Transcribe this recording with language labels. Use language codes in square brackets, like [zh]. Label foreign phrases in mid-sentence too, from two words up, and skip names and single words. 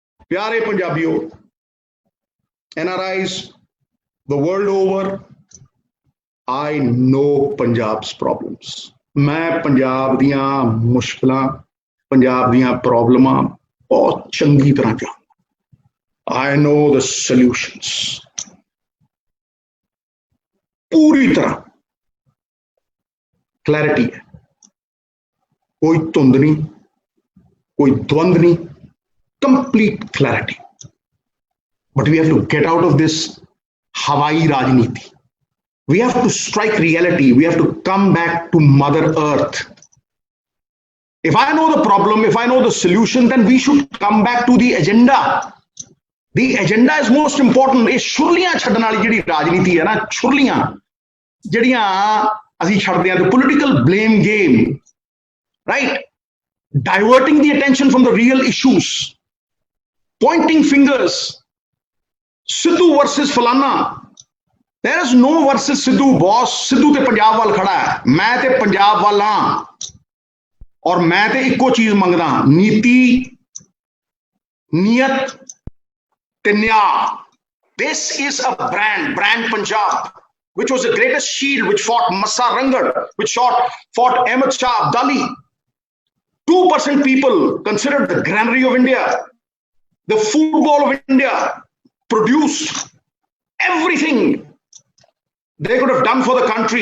[hi] प्यारे पंजाबियों, [en] NRIs the world over, I know Punjab's problems. [pa] ਮੈਂ ਪੰਜਾਬ ਦੀਆਂ ਮੁਸ਼ਕਲਾਂ, ਪੰਜਾਬ ਦੀਆਂ ਪ੍ਰੌਬਲਮਾਂ ਬਹੁਤ ਚੰਗੀ ਤਰ੍ਹਾਂ ਜਾਣਦਾ। [en] I know the solutions. [hi] पूरी तरह क्लैरिटी है, कोई धुंध नहीं, कोई द्वंद नहीं, [en] complete clarity. But we have to get out of this [hi] हवाई राजनीति. [en] We have to strike reality. We have to come back to Mother Earth. If I know the problem, if I know the solution, then we should come back to the agenda. The agenda is most important. [pa] ਇਹ ਛੁਰਲੀਆਂ ਛੱਡਣ ਵਾਲੀ ਜਿਹੜੀ ਰਾਜਨੀਤੀ ਹੈ ਨਾ, ਛੁਰਲੀਆਂ ਜਿਹੜੀਆਂ ਅਸੀਂ ਛੱਡਦੇ ਹਾਂ, [en] the political blame game, right? Diverting the attention from the real issues, pointing fingers. Sidhu versus Falana. There is no versus Sidhu, boss. [pa] ਸਿੱਧੂ ਤੇ ਪੰਜਾਬ ਵੱਲ ਖੜ੍ਹਾ ਹੈ, ਮੈਂ ਤੇ ਪੰਜਾਬ ਵੱਲ ਹਾਂ, ਔਰ ਮੈਂ ਤੇ ਇੱਕੋ ਚੀਜ਼ ਮੰਗਦਾ, ਨੀਤੀ, ਨੀਅਤ ਤੇ ਨਿਆਂ. [en] This is a brand Punjab, which was the greatest shield, which fought Massa Rangad, which fought Ahmed Shah Abdali. 2% people considered the granary of India, the football of India, produced everything they could have done for the country.